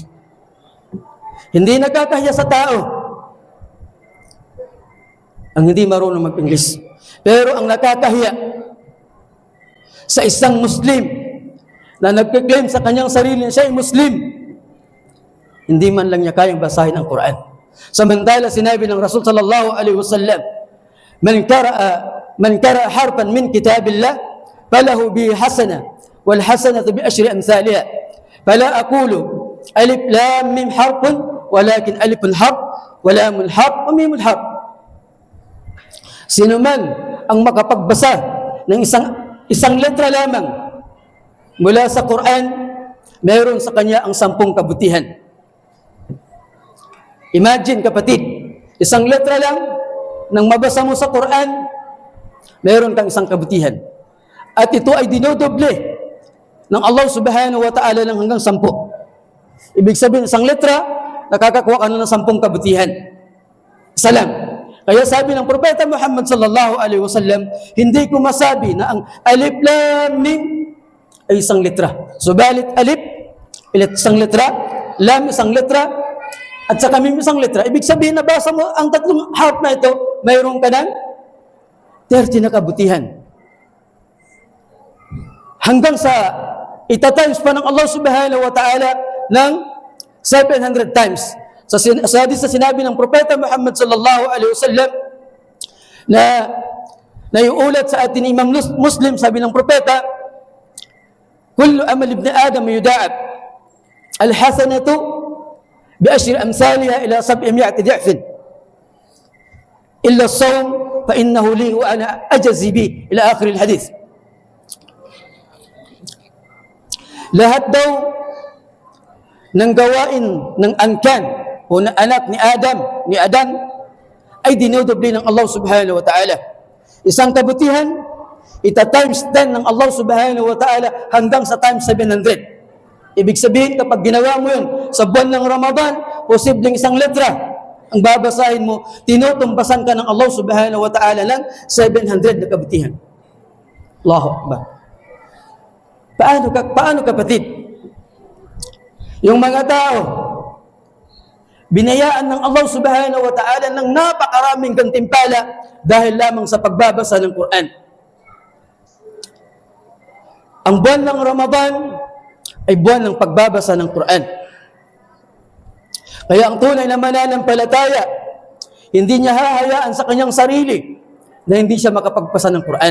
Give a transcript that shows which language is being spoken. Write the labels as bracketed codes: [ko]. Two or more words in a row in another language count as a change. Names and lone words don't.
[tl] Hindi nakakahiya sa tao ang hindi marunong mag-English. Pero ang nakakahiya sa isang Muslim na nagkiklaim sa kanyang sarili na siya ay Muslim, hindi man lang niya kayang basahin ang Quran. Samantala sinabi ng Rasul [ar] صلى الله عليه وسلم, من قرأ حرفا من كتاب الله فله به حسنة والحسنة بعشر أمثالها فلا أقول ألف لام ميم حرف ولكن ألف حرف ولام حرف وميم حرف. [tl] Sino man ang makapagbasa ng isang letra lamang mula sa Quran, mayroon sa kanya ang 10 kabutihan. Imagine, kapatid, isang letra lang nang mabasa mo sa Quran, mayroon kang 1 kabutihan. At ito ay dinodoble ng Allah [ar] سبحانه وتعالى [tl] ng hanggang 10. Ibig sabihin, isang letra, nakakakuha ka na ng 10 kabutihan. Isa lang. Kaya sabi ng Propeta Muhammad [ar] صلى الله عليه وسلم, [tl] hindi ko masabi na ang [ar] ألف لام ميم [tl] ay 1 letra. Subalit alif, 1 letra, lam 1 letra, at saka mim 1 letra. Ibig sabihin, nabasa mo ang 3 harf na ito, mayroon ka ng 30 na kabutihan. Hanggang sa itatimes pa ng Allah [ar] سبحانه وتعالى [tl] ng 700 times. Sa hadith na sinabi ng Propeta Muhammad [ar] صلى الله عليه وسلم [tl] na naiulat sa atin Imam Muslim, sabi ng Propeta, [ar] كل عمل ابن آدم يضاعف الحسنة بأشر أمثالها إلى 700 ضعف إلا الصوم فإنه لي وأنا أجزي به إلى آخر الحديث. [tl] Lahat daw ng gawain ng angkan o ng anak ni Adan ay dinodoble ng Allah [ar] سبحانه وتعالى. [tl] Isang kabutihan, ita-times 10 ng Allah [ar] سبحانه وتعالى [tl] hanggang sa times 700. Ibig sabihin, kapag ginawa mo yun sa buwan ng Ramadan, posibleng 1 letra ang babasahin mo, tinutumbasan ka ng Allah [ar] سبحانه وتعالى [tl] ng 700 na kabutihan. [ar] الله أكبر. [tl] Paano kapatid? Yung mga tao, binayaan ng Allah [ar] سبحانه وتعالى [tl] ng napakaraming gantimpala dahil lamang sa pagbabasa ng Quran. Ang buwan ng Ramadan ay buwan ng pagbabasa ng Quran. Kaya ang tunay na mananampalataya, hindi niya hahayaan sa kanyang sarili na hindi siya makapagpasa ng Quran.